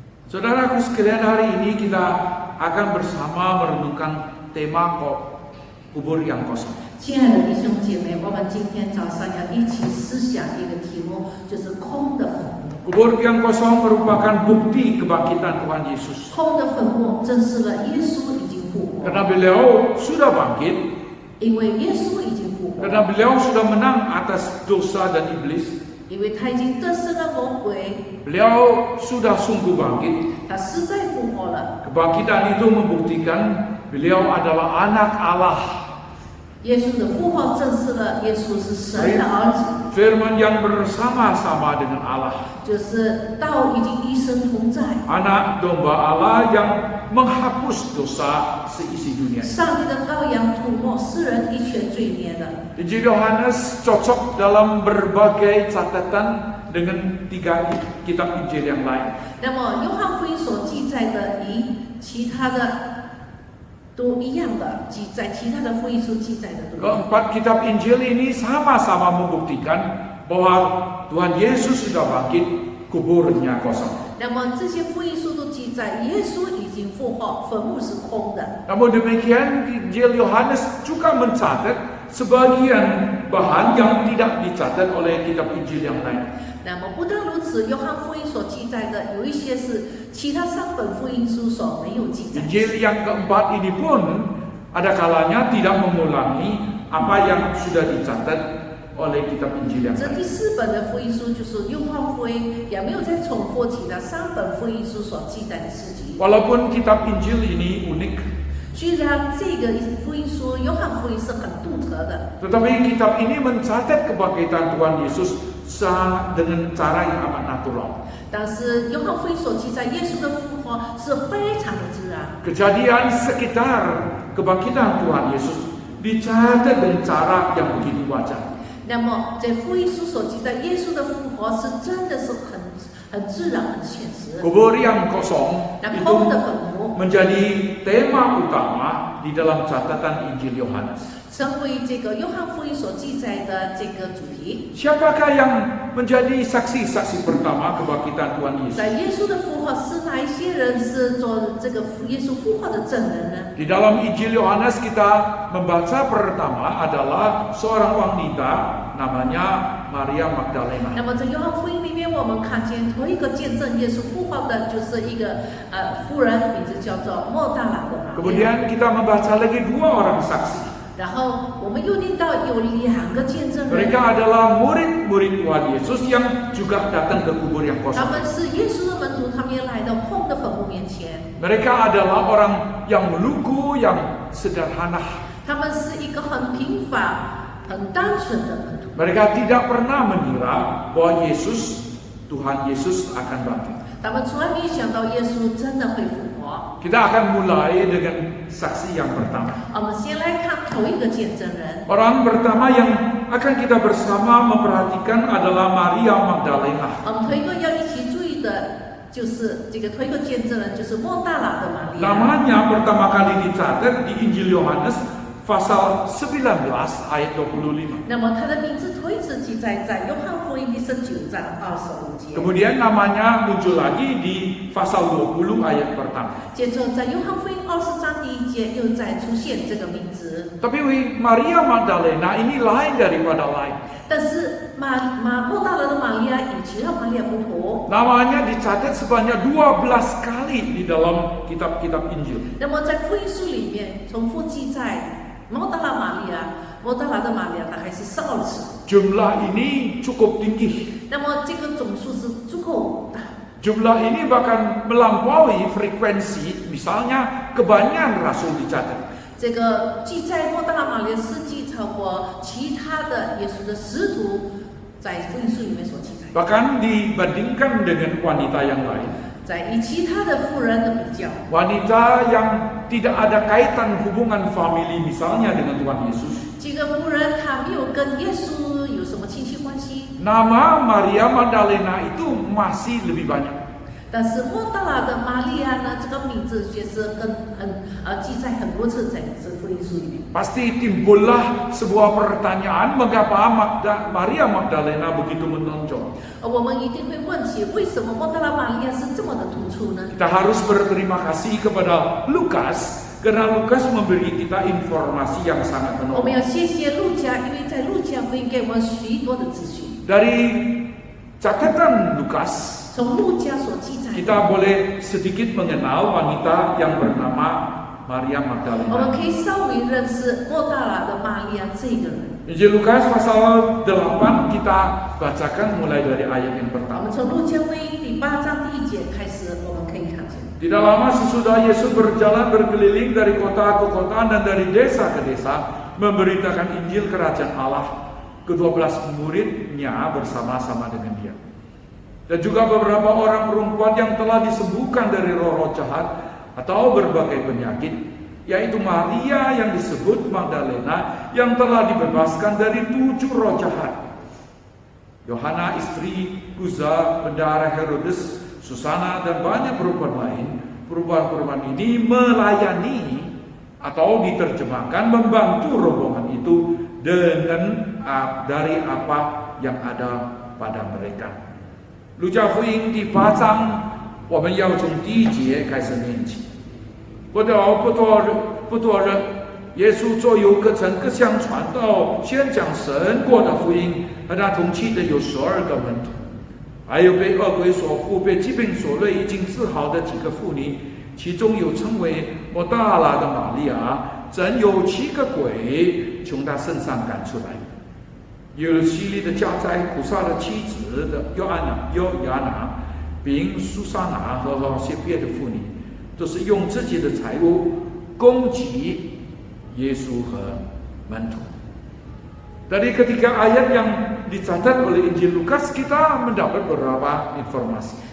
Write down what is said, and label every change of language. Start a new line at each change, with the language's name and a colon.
Indonesian: Saudaraku sekalian, hari ini kita akan bersama merenungkan tema kubur yang kosong.
Chinese: 亲爱的弟兄姐妹，我们今天早上要一起思想一个题目，就是空的坟墓。
Indonesian: Kubur yang kosong merupakan bukti kebangkitan Tuhan Yesus.
Chinese: 空的坟墓证实了耶稣已经复活，
Indonesian: Karena beliau sudah bangkit,
Chinese: 因为耶稣已经复活，
Indonesian: karena beliau sudah menang atas dosa dan iblis.
Chinese: 因为他已经得胜了魔鬼，
Indonesian: Beliau sudah sungguh bangkit.
Chinese: 他实在复活了。
Indonesian: Kebangkitan itu membuktikan beliau adalah anak Allah.
Chinese: 耶稣的复活证实了耶稣是神的儿子。
Indonesian: firman yang bersama-sama dengan Allah.
Chinese: 就是道已经一生同在，
Indonesian: Anak domba Allah yang menghapus dosa seisi dunia.
Chinese: 上帝的羔羊涂抹世人一切罪孽的。
Indonesian: Injil Yohanes cocok dalam berbagai catatan dengan 3 kitab Injil yang lain.
Chinese: 那么约翰福音所记载的，与其他的都一样的，在其他的福音书记载的都一样。
Indonesian: Keempat kitab Injil ini sama-sama membuktikan bahwa Tuhan Yesus sudah bangkit, kuburnya kosong.
Chinese: 那么这些福音书都记载，耶稣已经复活，坟墓是空的。
Indonesian: Namun demikian, Injil Yohanes juga mencatat sebagian bahan yang tidak dicatat oleh kitab Injil yang lain.
Chinese: 那么不但如此，约翰福音所记载的有一些是其他3本福音书所没有记载。
Indonesian: Injil yang keempat ini pun ada kalanya tidak mengulangi apa yang sudah dicatat oleh kitab Injil yang
Chinese: 这
Indonesian: lain.
Chinese: 第4本的福音书就是约翰福音，也没有再重复其他3本福音书所记载的事迹。
Indonesian: Walaupun kitab Injil ini unik,
Chinese: 虽然这个福音书约翰福音是很独特的，
Indonesian: tetapi kitab ini mencatat kebangkitan Tuhan Yesus dengan cara yang amat natural.
Chinese: 但是约翰福音所记载耶稣的复活是非常的自然。
Indonesian: Kejadian sekitar kebangkitan Tuhan Yesus dicatat dengan cara yang begitu wajar.
Chinese: 那么在福音书所记载耶稣的复活是真的是很自然、很现实。
Indonesian: Kubur yang kosong
Chinese: 那
Indonesian: itu
Chinese: 空的坟墓
Indonesian: menjadi tema utama di dalam catatan Injil Yohanes.
Chinese: 成为这个约翰福音所记载的这个主题。
Indonesian: Siapakah yang menjadi saksi-saksi pertama kebangkitan Tuhan Yesus?
Chinese: 在耶稣的复活是哪一些人是做这个耶稣复活的证人呢？
Indonesian: Di dalam Injil Yohanes kita membaca pertama adalah seorang wanita namanya Maria
Chinese: 那
Indonesian: Magdalena.
Chinese: 么在约翰福音里面，我们看见头一个见证耶稣复活的，就是一个妇人，名字叫做莫大拉的玛利亚。
Indonesian: Kemudian kita membaca lagi 2 orang saksi.
Chinese: 然后我们又念到有2个见证人，
Indonesian: Mereka adalah murid-murid Tuhan Yesus yang juga datang ke kubur yang
Chinese: 他
Indonesian: kosong.
Chinese: 们是耶稣的门徒，他们也来到空的坟墓面前。
Indonesian: Mereka adalah orang yang lugu, yang sederhana.
Chinese: 他们是一个很平凡、很单纯的门徒，
Indonesian: Mereka tidak pernah mengira bahwa Tuhan Yesus akan bangkit.
Chinese: 他们从来没想到耶稣真的会复活。
Indonesian: Kita akan mulai dengan saksi yang pertama.
Chinese: 我们先来看头一个见证人。
Indonesian: Orang pertama yang akan kita bersama memperhatikan adalah Maria Magdalena.
Chinese: 我们头一个要一起注意的就是这个头一个见证人，就是莫大拉的玛利亚。
Indonesian: Namanya pertama kali dicatat di Injil Yohanes pasal 19 ayat 25.
Chinese: 那么他的名字头一次记载在约翰福音第19章25节。
Indonesian: Kemudian namanya muncul lagi di pasal 20 ayat pertama.
Chinese: 接着在约翰福音20章第1节又再出现这个名字。
Indonesian: Tapi Maria Magdalena ini lain daripada lain.
Chinese: 但是莫大拉的玛利亚与其他玛利亚不同。
Indonesian: Namanya dicatat sebanyak 12 kali di dalam kitab-kitab Injil.
Chinese: 那么在福音书里面重复记载莫大拉的玛利亚大概是12次。
Indonesian: Jumlah ini cukup tinggi.
Chinese: 那么这个总数是足够大。
Indonesian: Jumlah ini bahkan melampaui frekuensi, misalnya kebanyakan rasul dicatat.
Chinese: 这个记载莫大拉玛利亚事迹超过其他的耶稣的使徒在福音书里面所记载。
Indonesian: Bahkan dibandingkan dengan wanita yang lain.
Chinese: 在与其他的妇人的比较，
Indonesian: Wanita yang tidak ada kaitan hubungan famili misalnya dengan Tuhan Yesus.
Chinese: 这个妇人她没有跟耶稣有什么亲戚关系，
Indonesian: Nama Maria Magdalena itu masih lebih banyak.
Chinese: 但是莫大拉的玛利亚呢，这个名字却是记载很多次在这福音书里面。
Indonesian: Pasti timbullah sebuah pertanyaan mengapa Maria Magdalena begitu menonjol.
Chinese: 我们一定会问起，为什么莫大拉玛利亚是这么的突出呢？
Indonesian: Kita harus berterima kasih kepada Lukas karena Lukas memberi kita informasi yang sangat
Chinese: 我们
Indonesian: menolong.
Chinese: 要谢谢路加，因为在路加福音给我们许多的资讯。
Indonesian: Dari catatan Lukas,
Chinese: 从路加所记载的，
Indonesian: kita boleh sedikit mengenal wanita yang bernama Maria
Chinese: 我们
Indonesian: Magdalena.
Chinese: 可以稍微认识莫大拉的玛利亚这个人。
Indonesian: Injil Lukas pasal 8 kita bacakan mulai dari ayat yang
Chinese: 我
Indonesian: pertama.
Chinese: 们从路加福音第8章第1节开始，我们可以看见。
Indonesian: Tidak lama sesudah Yesus berjalan berkeliling dari kota ke kota dan dari desa ke desa memberitakan Injil Kerajaan Allah. ke-12 muridnya bersama-sama dengan dia. Dan juga beberapa orang perempuan yang telah disembuhkan dari roh-roh jahat atau berbagai penyakit, yaitu Maria yang disebut Magdalena yang telah dibebaskan dari 7 roh jahat, Yohana istri Kuza, bendahara Herodes, Susana, dan banyak perempuan lain. Perempuan-perempuan ini melayani atau diterjemahkan membantu rombongan itu dengan dari apa yang ada pada mereka.
Chinese: 路加福音第8章，我们要从第1节开始念起。不多人，耶稣左右各城各乡传道，宣讲神国的福音。和他同去的有12个门徒，还有被恶鬼所附、被疾病所累已经治好的几个妇女，其中有称为抹大拉的玛利亚，整有7个鬼从她身上赶出来。有希利的家宰苦撒的妻子的约亚拿，并苏珊拿和些别的妇女，都是用自己的财物供给耶稣和门徒。
Indonesian: Dari ketiga ayat yang dicatat oleh Injil Lukas, kita mendapat beberapa informasi.